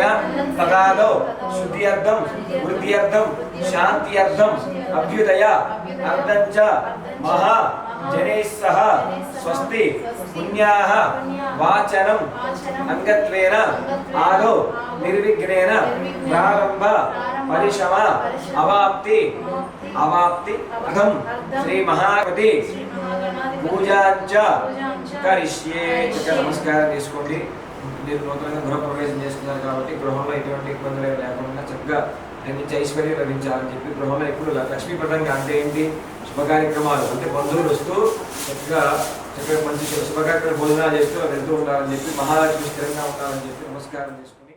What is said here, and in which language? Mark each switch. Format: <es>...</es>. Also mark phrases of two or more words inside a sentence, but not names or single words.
<sa>तदादौ शुद्ध्यर्थं वृद्ध्यर्थं शान्त्यर्थं अभ्युदय अर्धञ्च महा जनैः सह स्वस्ति पुण्याः वाचनम् अंगत्वेन आदौ निर्विघ्नेन प्रारंभ परिशम अवाप्ति अवाप्ति श्री महागणपति పూజాంచ కరిష్యే.</sa> <te>నమస్కారం చేసుకోండి. మీరు నూతనంగా గృహ ప్రవేశం చేస్తున్నారు కాబట్టి గృహంలో ఎటువంటి ఇబ్బందులు లేకుండా చక్కగా నుంచి ఐశ్వర్యం లభించాలని చెప్పి గృహంలో ఎప్పుడు లక్ష్మీప్రదంగా అంటే ఏంటి శుభ కార్యక్రమాలు అంటే బంధువులు వస్తూ చక్కగా మంచి శుభ కార్యక్రమ భోజనాలు చేస్తూ వెళ్తూ ఉండాలని చెప్పి మహాలక్ష్మి స్థిరంగా ఉండాలని చెప్పి నమస్కారం చేసుకుని</te>